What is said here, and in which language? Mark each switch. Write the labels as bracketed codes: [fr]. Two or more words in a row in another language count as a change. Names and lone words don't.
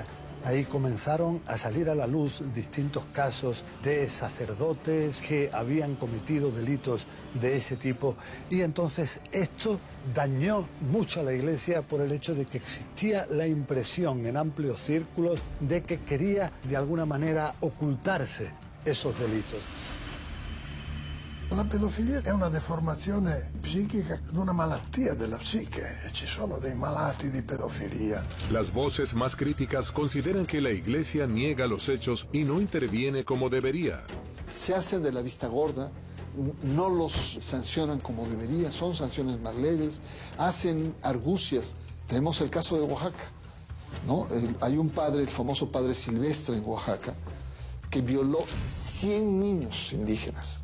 [es] Ahí comenzaron a salir a la luz distintos casos de sacerdotes que habían cometido delitos de ese tipo, y entonces esto dañó mucho a la Iglesia por el hecho de que existía la impresión en amplios círculos de que quería de alguna manera ocultarse esos delitos. [it] La pedofilia è una deformazione psichica, una malattia della psiche, e ci sono dei malati di pedofilia. [es] Las voces más críticas consideran que la Iglesia niega los hechos y no interviene como debería. se hacen de la vista gorda, no los sancionan como debería, son sanciones más leves, hacen argucias. Tenemos el caso de Oaxaca, ¿no? Hay un padre, el famoso padre Silvestre en Oaxaca, que violó 100 niños indígenas.